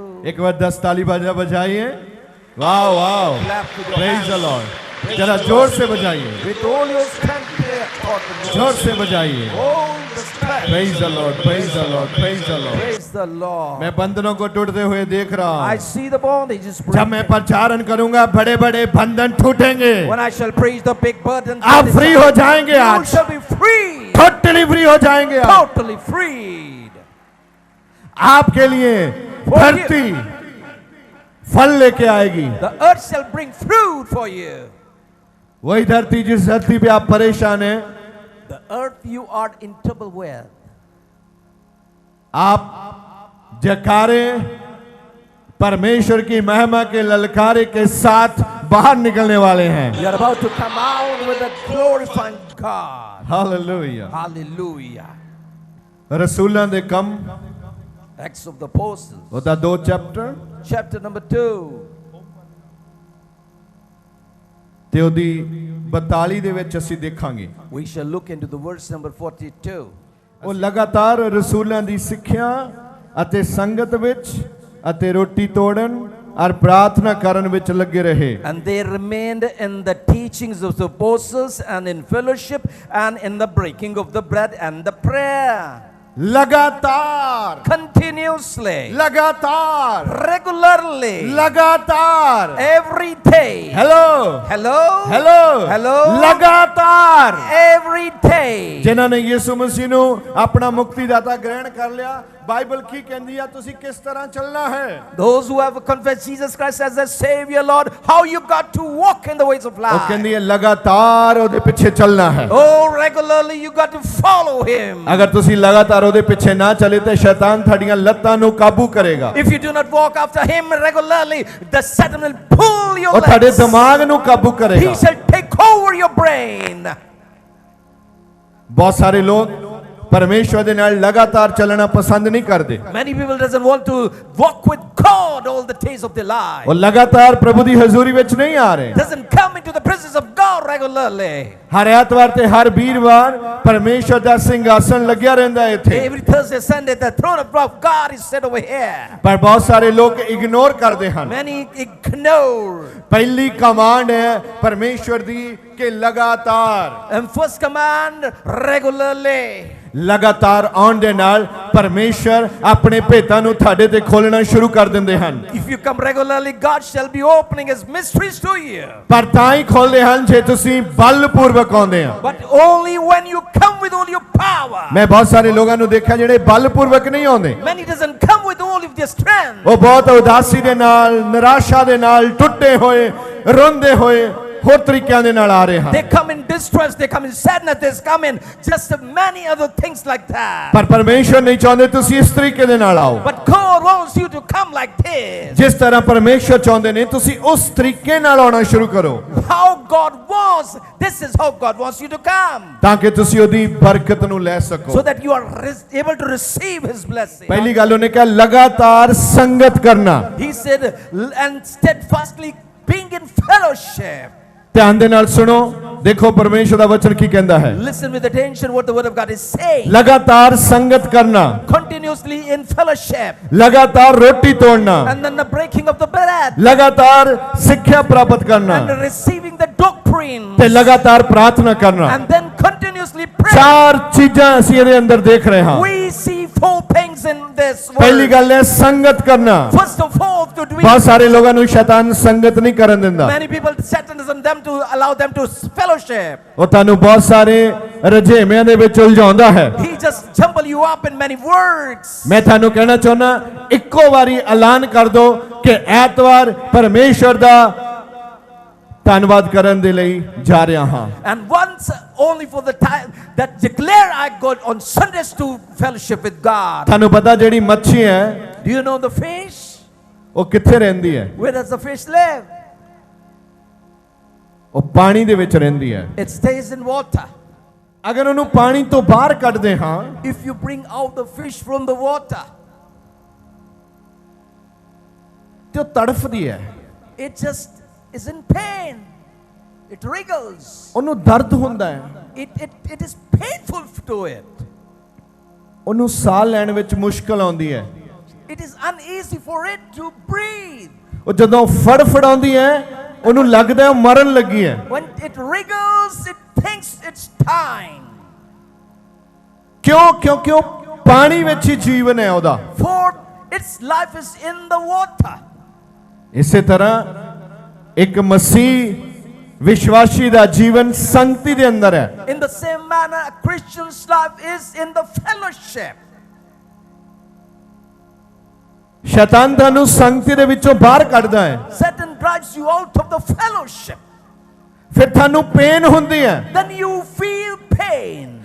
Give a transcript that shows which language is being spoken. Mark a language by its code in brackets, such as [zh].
[hi] एक बार 10 ताली बजाइए। वाह वाह, [en] Clap to the praise the hands. [hi] Lord. जरा जोर से बजाइए, [en] With all your strength, God, [hi] जोर से बजाइए. [en] all the strength. Praise the Lord, praise the Lord, praise the Lord. Praise the Lord. [hi] मैं बंधनों को टूटते हुए देख रहा [en] I [hi] हूँ. [en] see the bondages [hi] जब [en] breaking. [hi] मैं प्रचारण करूंगा बड़े बड़े बंधन टूटेंगे. [en] When I shall preach, the big burden. [hi] आप फ्री हो जाएंगे [en] You [hi] आज, [en] shall be free. [hi] Totally free हो जाएंगे आज. [en] Totally freed. [hi] आपके लिए धरती फल लेके आएगी. [en] The earth shall bring fruit for you. [hi] वही धरती जिस धरती पे आप परेशान हैं, [en] The earth you are in trouble with. [hi] आप जयकारे परमेश्वर की महिमा के ललकारे के साथ बाहर निकलने वाले हैं. [en] You are about to come out with a glorifying God. [hi] Hallelujah. [en] Hallelujah. [pa] रसूलां दे come [en] Acts of the Apostles, [pa] ਉਹਦਾ 2 ਚੈਪਟਰ [en] chapter number 2. [pa] ਤੇ ਉਹਦੀ 42 ਦੇ ਵਿੱਚ ਅਸੀਂ ਦੇਖਾਂਗੇ. [en] We shall look into the verse number 42. [pa] ਉਹ ਲਗਾਤਾਰ ਰਸੂਲਾਂ ਦੀ ਸਿੱਖਿਆ ਅਤੇ ਸੰਗਤ ਵਿੱਚ ਅਤੇ ਰੋਟੀ ਤੋੜਨ ਔਰ ਪ੍ਰਾਰਥਨਾ ਕਰਨ ਵਿੱਚ ਲੱਗੇ ਰਹੇ. [en] And they remained in the teachings of the apostles and in fellowship and in the breaking of the bread and the prayer. [hi] लगातार [en] Continuously, [hi] लगातार [en] regularly, [hi] लगातार. [en] every day. Hello Hello? Hello Hello? [hi] लगातार. [en] Every day. [pa] ਜਿਨ੍ਹਾਂ ਨੇ ਯਿਸੂ ਮਸੀਹ ਨੂੰ ਆਪਣਾ ਮੁਕਤੀਦਾਤਾ ਗ੍ਰਹਿਣ ਕਰ ਲਿਆ, ਬਾਈਬਲ ਕੀ ਕਹਿੰਦੀ ਆ ਤੁਸੀਂ ਕਿਸ ਤਰ੍ਹਾਂ ਚੱਲਣਾ ਹੈ? [en] Those who have confessed Jesus Christ as their Savior, Lord, how you got to walk in the ways of [pa] ਉਹ [en] life. [pa] ਕਹਿੰਦੀ ਹੈ ਲਗਾਤਾਰ ਉਹਦੇ ਪਿੱਛੇ ਚੱਲਣਾ ਹੈ. [en] Oh, regularly you got to follow Him. [pa] ਅਗਰ ਤੁਸੀਂ ਲਗਾਤਾਰ ਉਹਦੇ ਪਿੱਛੇ ਨਾ ਚੱਲੇ ਤੇ ਸ਼ੈਤਾਨ ਤੁਹਾਡੀਆਂ ਲੱਤਾਂ ਨੂੰ ਕਾਬੂ ਕਰੇਗਾ. [en] If you do not walk after Him regularly, the Satan will pull your [pa] ਉਹ ਤੁਹਾਡੇ [en] legs. [pa] ਦਿਮਾਗ ਨੂੰ ਕਾਬੂ ਕਰੇਗਾ. [en] He shall take over your brain. [pa] ਬਹੁਤ ਸਾਰੇ ਲੋਕ ਪਰਮੇਸ਼ਵਰ ਦੇ ਨਾਲ ਲਗਾਤਾਰ ਚੱਲਣਾ ਪਸੰਦ ਨਹੀਂ ਕਰਦੇ. [en] Many people doesn't want to walk with God all the days of their life. [pa] ਉਹ ਲਗਾਤਾਰ ਪ੍ਰਭੂ ਦੀ ਹਜ਼ੂਰੀ ਵਿੱਚ ਨਹੀਂ ਆ ਰਹੇ. [en] Doesn't come into the presence of God regularly. [pa] ਹਰ ਐਤਵਾਰ ਤੇ ਹਰ ਵੀਰਵਾਰ ਪਰਮੇਸ਼ਵਰ ਦਾ ਸਿੰਘਾਸਨ ਲੱਗਿਆ ਰਹਿੰਦਾ ਹੈ ਇੱਥੇ. [en] Every Thursday, Sunday, the throne of God is set over here. [pa] ਪਰ ਬਹੁਤ ਸਾਰੇ ਲੋਕ ਇਗਨੋਰ ਕਰਦੇ ਹਨ. [en] Many ignore. [pa] ਪਹਿਲੀ ਕਮਾਂਡ ਹੈ ਪਰਮੇਸ਼ਵਰ ਦੀ ਕਿ ਲਗਾਤਾਰ [en] And first command, regularly. [pa] ਲਗਾਤਾਰ ਆਉਣ ਦੇ ਨਾਲ ਪਰਮੇਸ਼ਵਰ ਆਪਣੇ ਭੇਤਾਂ ਨੂੰ ਤੁਹਾਡੇ ਤੇ ਖੋਲਣਾ ਸ਼ੁਰੂ ਕਰ ਦਿੰਦੇ ਹਨ. [en] If you come regularly, God shall be opening His mysteries to you. [pa] ਪਰ ਤਾਂ ਹੀ ਖੋਲਦੇ ਹਨ ਜੇ ਤੁਸੀਂ ਬਲਪੂਰਵਕ ਆਉਂਦੇ ਆ. [en] But only when you come with all your power. [pa] ਮੈਂ ਬਹੁਤ ਸਾਰੇ ਲੋਕਾਂ ਨੂੰ ਦੇਖਿਆ ਜਿਹੜੇ ਬਲਪੂਰਵਕ ਨਹੀਂ ਆਉਂਦੇ. [en] Many doesn't come with all of their strength. [pa] ਉਹ ਬਹੁਤ ਉਦਾਸੀ ਦੇ ਨਾਲ, ਨਿਰਾਸ਼ਾ ਦੇ ਨਾਲ, ਟੁੱਟੇ ਹੋਏ, ਰੋਂਦੇ ਹੋਏ ਹੋਰ ਤਰੀਕਿਆਂ ਦੇ ਨਾਲ ਆ ਰਹੇ ਹਨ. [en] They come in distress, they come in sadness, they come in just many other things like that. [pa] ਪਰ ਪਰਮੇਸ਼ਵਰ ਨਹੀਂ ਚਾਹੁੰਦੇ ਤੁਸੀਂ ਇਸ ਤਰੀਕੇ ਦੇ ਨਾਲ ਆਓ. [en] But God wants you to come like this. [pa] ਜਿਸ ਤਰ੍ਹਾਂ ਪਰਮੇਸ਼ਵਰ ਚਾਹੁੰਦੇ ਨੇ ਤੁਸੀਂ ਉਸ ਤਰੀਕੇ ਨਾਲ ਆਉਣਾ ਸ਼ੁਰੂ ਕਰੋ. [en] How God wants, this is how God wants you to come. [pa] ਤਾਂ ਕਿ ਤੁਸੀਂ ਉਹਦੀ ਬਰਕਤ ਨੂੰ ਲੈ ਸਕੋ. [en] So that you are able to receive His blessing. [pa] ਪਹਿਲੀ ਗੱਲ ਉਹਨੇ ਕਿਹਾ ਲਗਾਤਾਰ ਸੰਗਤ ਕਰਨਾ. [en] He said, and steadfastly being in fellowship. [pa] ਧਿਆਨ ਦੇ ਨਾਲ ਸੁਣੋ, ਦੇਖੋ ਪਰਮੇਸ਼ਵਰ ਦਾ ਵਚਨ ਕੀ ਕਹਿੰਦਾ ਹੈ. [en] Listen with attention what the word of God is saying. [pa] ਲਗਾਤਾਰ ਸੰਗਤ ਕਰਨਾ, [en] Continuously in fellowship. [pa] ਲਗਾਤਾਰ ਰੋਟੀ ਤੋੜਨਾ, [en] And then the breaking of the bread. [pa] ਲਗਾਤਾਰ ਸਿੱਖਿਆ ਪ੍ਰਾਪਤ ਕਰਨਾ [en] And receiving the doctrine. [pa] ਤੇ ਲਗਾਤਾਰ ਪ੍ਰਾਰਥਨਾ ਕਰਨਾ. [en] And then continuously pray. [pa] ਚਾਰ ਚੀਜ਼ਾਂ ਅਸੀਂ ਇਹਦੇ ਅੰਦਰ ਦੇਖ ਰਹੇ ਹਾਂ. [en] We see 4 things in this [pa] ਪਹਿਲੀ [en] word. [pa] ਗੱਲ ਹੈ ਸੰਗਤ ਕਰਨਾ. [en] First of all, to do [pa] ਬਹੁਤ ਸਾਰੇ ਲੋਕਾਂ ਨੂੰ ਸ਼ੈਤਾਨ ਸੰਗਤ ਨਹੀਂ ਕਰਨ ਦਿੰਦਾ. [en] many people, Satan doesn't them to allow them to fellowship. [pa] ਉਹ ਤੁਹਾਨੂੰ ਬਹੁਤ ਸਾਰੇ ਰਜੇਵਿਆਂ ਦੇ ਵਿੱਚ ਉਲਝਾਉਂਦਾ ਹੈ. [en] He just jumble you up in many words. [pa] ਮੈਂ ਤੁਹਾਨੂੰ ਕਹਿਣਾ ਚਾਹੁੰਦਾ ਇੱਕੋ ਵਾਰੀ ਐਲਾਨ ਕਰ ਦਿਓ ਕਿ ਐਤਵਾਰ ਪਰਮੇਸ਼ਵਰ ਦਾ ਧੰਨਵਾਦ ਕਰਨ ਦੇ ਲਈ ਜਾ ਰਿਹਾ ਹਾਂ. [en] And once only for the time that declare I go on Sundays to fellowship with God. [pa] ਤੁਹਾਨੂੰ ਪਤਾ ਜਿਹੜੀ ਮੱਛੀ ਹੈ [en] Do you know the fish? [pa] ਉਹ ਕਿੱਥੇ ਰਹਿੰਦੀ ਹੈ? [en] Where does the fish live? [pa] ਉਹ ਪਾਣੀ ਦੇ ਵਿੱਚ ਰਹਿੰਦੀ ਹੈ. [en] It stays in water. [pa] ਅਗਰ ਉਹਨੂੰ ਪਾਣੀ ਤੋਂ ਬਾਹਰ ਕੱਢਦੇ ਹਾਂ [en] If you bring out the fish from the water, [pa] ਤੇ ਉਹ ਤੜਫਦੀ ਹੈ. [en] it just is in pain. It wriggles. [pa] ਉਹਨੂੰ ਦਰਦ ਹੁੰਦਾ ਹੈ. [en] It is painful to it. [pa] ਉਹਨੂੰ ਸਾਹ ਲੈਣ ਵਿੱਚ ਮੁਸ਼ਕਲ ਆਉਂਦੀ ਹੈ. [en] It is uneasy for it to breathe. [pa] ਉਹ ਜਦੋਂ ਫੜਫੜਾਉਂਦੀ ਹੈ ਉਹਨੂੰ ਲੱਗਦਾ ਹੈ ਉਹ ਮਰਨ ਲੱਗੀ ਹੈ। [en] when it wriggles, it thinks it's time. [pa] ਕਿਉਂ? ਕਿਉਂਕਿ ਉਹ ਪਾਣੀ ਵਿੱਚ ਹੀ ਜੀਵਨ ਹੈ ਉਹਦਾ। [en] For its life is in the water. [pa] ਇਸੇ ਤਰ੍ਹਾਂ ਇੱਕ ਮਸੀਹ ਵਿਸ਼ਵਾਸੀ ਦਾ ਜੀਵਨ ਸੰਗਤੀ ਦੇ ਅੰਦਰ ਹੈ। [en] In the same manner, a Christian's life is in the fellowship. [pa] ਸ਼ੈਤਾਨ ਤੁਹਾਨੂੰ ਸੰਗਤੀ ਦੇ ਵਿੱਚੋਂ ਬਾਹਰ ਕੱਢਦਾ ਹੈ। [en] Satan drives you out of the fellowship. [pa] ਫਿਰ ਤੁਹਾਨੂੰ ਪੇਨ ਹੁੰਦੀ ਹੈ। [en] Then you feel pain.